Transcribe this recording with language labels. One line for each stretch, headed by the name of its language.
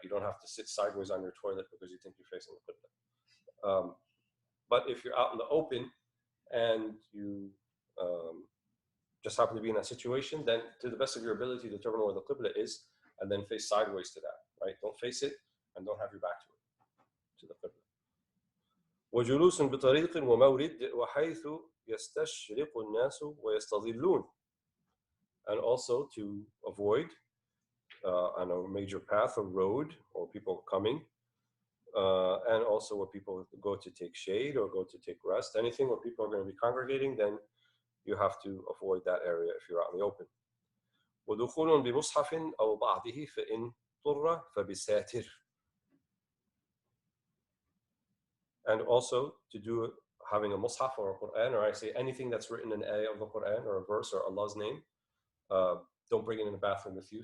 English: You don't have to sit sideways on your toilet because you think you're facing the qibla. But if you're out in the open and you just happen to be in that situation, then to the best of your ability, determine where the qibla is and then face sideways to that, right? Don't face it and don't have your back to it, to the qibla.
Arabic: وجلوس بطريق ومورد وحيث يستشرق الناس ويستظلون.
English: And also to avoid on a major path or road or people coming, and also where people go to take shade or go to take rest, anything where people are going to be congregating, then you have to avoid that area if you're out in the open.
Arabic: ودخول بمصحف أو بعضه فإن اضطر فبساتر.
English: And also to do having a mushaf or a Quran, or I say anything that's written in ayah of the Quran or a verse or Allah's name, don't bring it in the bathroom with you.